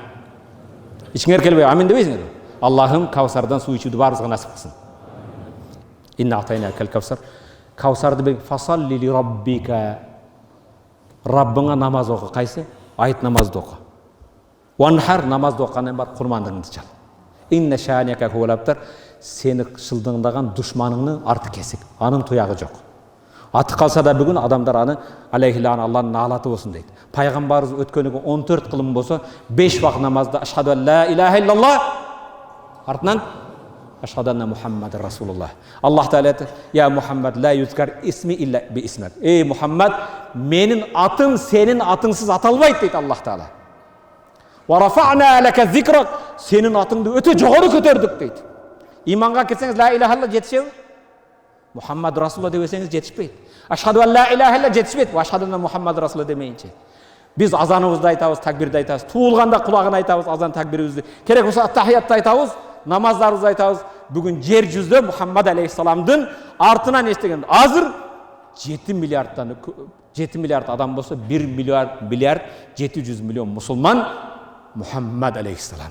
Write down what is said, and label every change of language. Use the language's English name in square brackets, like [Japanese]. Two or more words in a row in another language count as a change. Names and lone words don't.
[Kyrgyz] Ичиңер келбей амин дебейсиңер? Аллахым Каусардан суу ичүүнү баарыбызга насип кылсын. [Arabic] إنا أعطيناك الكوثر. [Kyrgyz] Каусарды бек [Arabic] فصل لربك. [Kyrgyz] Раббыңа намаз оку. Кайсы? Айт намазды оку. Ванхар намазды окугандан бар курмандыгыңды чал. [Arabic] إن شانئك هو الأبتر. [Kyrgyz] Сени шылдыңдаган душманыңдын арты кесик. Анын туягы жок. Аты калса да бүгүн адамдар аны алейхилан Аллахтын наалаты болсун дейт. Пайгамбарыбыз өткөнүгө 14 кылым болсо 5 вакыт намазда [Arabic] أشهد أن لا إله إلا الله [Kyrgyz] артынан [Arabic] أشهد أن محمدا رسول الله. [Kyrgyz] Аллах Таала айтты: [Arabic] "يا محمد، لا يذكر اسمي إلا باسمك." [Kyrgyz] Мухаммад, менин атым сенин атыңсыз аталбайт дейт Аллах Таала. [Arabic] ورفعنا لك ذكرك, [Kyrgyz] сенин атыңды өтө жогору көтөрдүк дейт. Иманга келсеңиз [Arabic] لا إله إلا الله [Kyrgyz] жетишеби? [Arabic] محمد رسول الله [Kyrgyz] десеңиз жетишпейт. [Arabic] أشهد أن لا إله إلا الله жетишпейт. وأشهد أن محمدا رسول الله демейинче. [Kyrgyz] Биз азаныбызды айтабыз, такбирди айтабыз, туулганда кулагын айтабыз, азан такбирибизди. Керек болсо аттахиятты айтабыз, намаздарыбызды айтабыз. Бүгүн жер жүзүндө Мухаммад алейхиссаламдын артынан эстеген азыр 7 миллиард адам болсо 1 миллиард 700 миллион мусулман Мухаммад алейхиссалам.